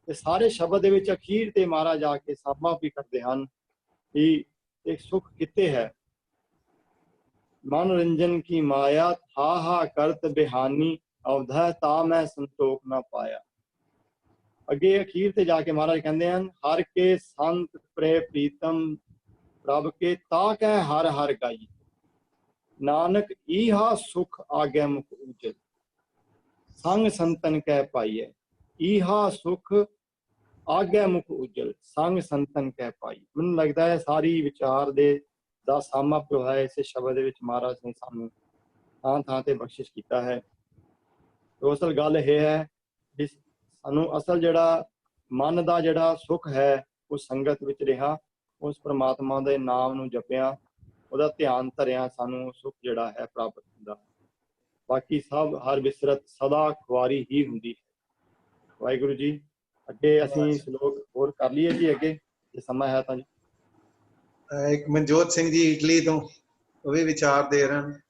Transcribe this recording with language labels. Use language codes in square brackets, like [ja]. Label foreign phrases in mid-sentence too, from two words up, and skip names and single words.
[pa] ਤੇ ਸਾਰੇ ਸ਼ਬਦ ਦੇ ਵਿਚ ਅਖੀਰ ਤੇ ਮਹਾਰਾਜ ਆਕੇ ਸਾਮਾ ਭੀ ਕਰਦੇ ਹਨ ਕਿ ਏਕ ਸੁਖ ਕਿਤੇ ਹੈ। ਮਨੋਰੰਜਨ ਕੀ ਮਾਇਆ ਹਾ ਹਾ ਕਰਤ ਬਿਹਾਨੀ ਅਵਧੈ ਤਾ ਮੈਂ ਸੰਤੋਖ ਨਾ ਪਾਇਆ। ਅਗੇ ਅਖੀਰ ਤੇ ਜਾਕੇ ਮਹਾਰਾਜ ਕਹੰਦੇ ਹਨ ਹਰ ਕੇ ਸੰਤ ਪ੍ਰੇ ਪ੍ਰੀਤਮ ਪ੍ਰਭ ਕੇ ਤਾ ਕੈ ਹਰ ਹਰ ਗਾਈ। ਨਾਨਕ ਈਹਾ ਸੁਖ ਆਗੇ ਮੁਖ ਉਜਲ ਸੰਗ ਸੰਤਨ ਕਹ ਪਾਈਏ। ਈਹਾ ਸੁਖ ਆਗੇ ਮੁਖ ਉਜਲ ਸੰਗ ਸੰਤਨ ਕਹ ਪਾਈ। ਮੈਨੂੰ ਲਗਦਾ ਹੈ ਸਾਰੀ ਵਿਚਾਰ ਦੇ ਦਾ ਸਾਮਾ ਜੋ ਹੈ ਇਸ ਸ਼ਬਦ ਦੇ ਵਿਚ ਮਹਾਰਾਜ ਨੇ ਸਾਨੂੰ ਥਾਂ ਥਾਂ ਤੇ ਬਖ਼ਸ਼ਿਸ਼ ਕੀਤਾ ਹੈ। ਤੋ ਅਸਲ ਗੱਲ ਯਹ ਹੈ ਕਿ ਸਾਨੂੰ ਅਸਲ ਜਿਹੜਾ ਮਨ ਦਾ ਜਿਹੜਾ ਸੁਖ ਹੈ ਉਸ ਸੰਗਤ ਵਿਚ ਰਹਾ, ਉਸ ਪਰਮਾਤਮਾ ਦੇ ਨਾਮ ਨੂੰ ਜਪਿਆ, ਉਹਦਾ ਧਿਆਨ ਧਰਿਆ ਸਾਨੂੰ ਸੁਖ ਜਿਹੜਾ ਹੈ ਪ੍ਰਾਪਤ ਹੁੰਦਾ। ਬਾਕੀ ਸਭ ਹਰ ਵਿਸਰਤ ਸਦਾ ਖੁਆਰੀ ਹੀ ਹੁੰਦੀ ਹੈ। ਵਾਹਿਗੁਰੂ ਜੀ ਅੱਗੇ ਅਸੀਂ ਸ਼ਲੋਕ ਹੋਰ ਕਰ ਲਈਏ ਜੀ ਅੱਗੇ ਜੇ ਸਮਾਂ ਹੈ ਤਾਂ ਜੀ। ਇੱਕ ਮਨਜੋਤ ਸਿੰਘ ਜੀ ਇਟਲੀ ਤੋਂ ਉਹ ਵੀ ਵਿਚਾਰ ਦੇ ਰਹੇ ਨੇ।